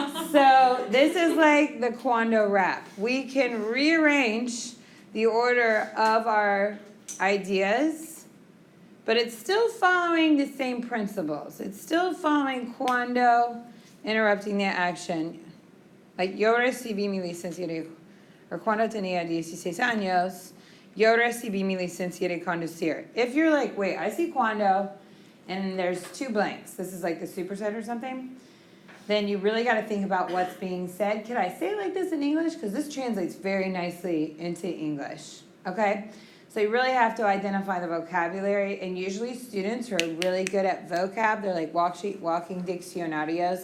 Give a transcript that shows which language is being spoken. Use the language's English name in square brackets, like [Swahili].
[English] So this is like the cuando wrap. We can rearrange the order of our ideas, but it's still following the same principles. It's still following cuando, interrupting the action. [Spanish] Like, yo recibí mi licencia de, or cuando tenía 16 años, Yo recibí mi licencia de conducir. [English] If you're like, wait, I see cuando, and there's two blanks. This is like the superset or something. Then you really got to think about what's being said. Could I say it like this in English? Because this translates very nicely into English. Okay? So you really have to identify the vocabulary. And usually students who are really good at vocab, they're like walking diccionarios.